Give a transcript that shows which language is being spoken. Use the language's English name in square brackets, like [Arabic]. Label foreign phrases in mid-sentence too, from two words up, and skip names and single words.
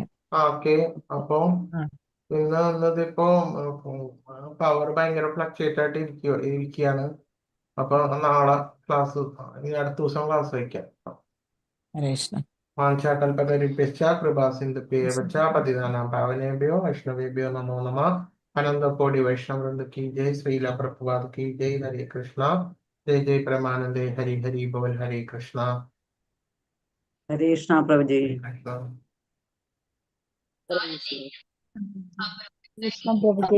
[Malayalam] ഓക്കെ. അപ്പൊ ഇന്നതിപ്പോ പവർ ഭയങ്കര ഫ്ലക്ച്വേറ്റ് ആയിട്ട് ഇരിക്കുകയാണ്. അപ്പൊ നാളെ ക്ലാസ്, ഇനി അടുത്ത ദിവസം ക്ലാസ് വയ്ക്കാം. ഹരേഷ്ണ [Sanskrit] വാഞ്ചാകൽപതരിഭ്യശ്ച കൃപാസിന്ധുഭ്യേവച പതിതാനാം പാവനേഭ്യോ വൈഷ്ണവേഭ്യോ നമോ നമഃ. [Hindi] अनन्तकोटि वैष्णववृन्द की जय। श्रील प्रभुपाद की जय। हरे कृष्ण. जय जय प्रमानन्दे। हरि हरि बोल। हरे कृष्ण. हरे कृष्ण प्रभुजी. കൃഷ്ണ कृष्ण प्रभुजी.